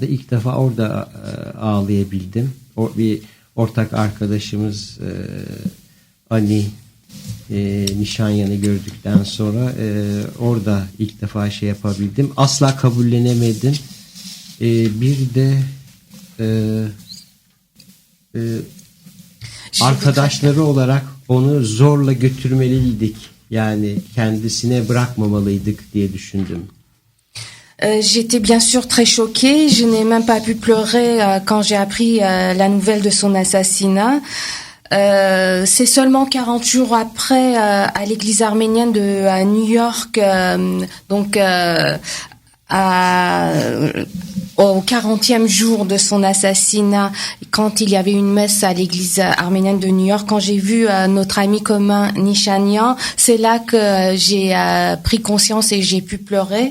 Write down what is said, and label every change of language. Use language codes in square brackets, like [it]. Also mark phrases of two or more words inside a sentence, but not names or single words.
[tr] İlk defa orada ağlayabildim. Bir ortak arkadaşımız Ali Nişanyan'ı gördükten sonra orada ilk defa şey yapabildim. Asla kabullenemedim. Bir de arkadaşları olarak onu zorla götürmeliydik. Yani kendisine bırakmamalıydık diye düşündüm. [fr] J'étais bien sûr très choquée. Je n'ai même pas pu pleurer quand j'ai appris la nouvelle de son assassinat. C'est seulement 40 jours après, à l'église arménienne de New York, au 40e jour de son assassinat, quand il y avait une messe à l'église arménienne de New York, quand j'ai vu notre ami commun Nishanyan, c'est là que j'ai pris conscience et j'ai pu pleurer.